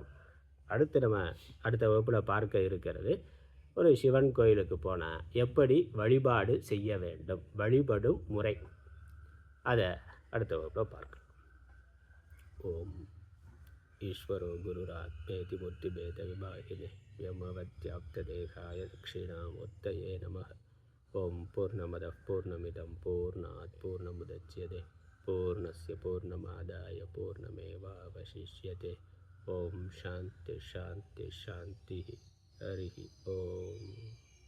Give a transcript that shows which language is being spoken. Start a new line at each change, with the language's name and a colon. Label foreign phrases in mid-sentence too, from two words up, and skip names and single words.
Tamil: அடுத்து நம்ம அடுத்த வகுப்பில் பார்க்க இருக்கிறது, ஒரு சிவன் கோயிலுக்கு போனால் எப்படி வழிபாடு செய்ய வேண்டும், வழிபடும் முறை, அதை அடுத்த வகுப்பில் பார்க்கலாம்.
Sanskrit: ॐ ईश्वरो गुरुरात्मेति मूर्ति भेद विभागिने व्योमवद्व्याप्त देहाय दक्षिणामूर्तये नमः. ॐ पूर्णमदः पूर्णमिदं पूर्णात् पूर्णमुदच्यते पूर्णस्य पूर्णमादाय पूर्णमेवावशिष्यते. ॐ शान्ति शान्ति शान्ति. हरि ॐ.